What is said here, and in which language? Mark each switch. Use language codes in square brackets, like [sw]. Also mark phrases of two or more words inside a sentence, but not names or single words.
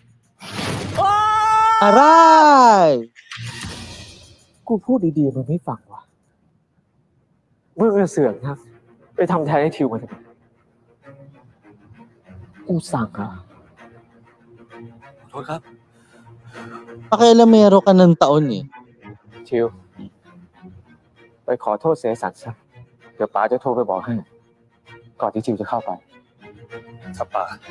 [tl] Aray! [th] กูพูดดีๆมึงไม่ฟังวะมึงเสือกนะไปทำแทนให้ทิวมาทำไมกูสั่งอะ ขอโทษครับ [tl] Pakialamero ka ng taon eh. [th] ทิว ไปขอโทษเสสันซะเดี๋ยวป๋าจะโทรไปบอกให้ ก่อนที่ทิวจะเข้าไป ครับป้า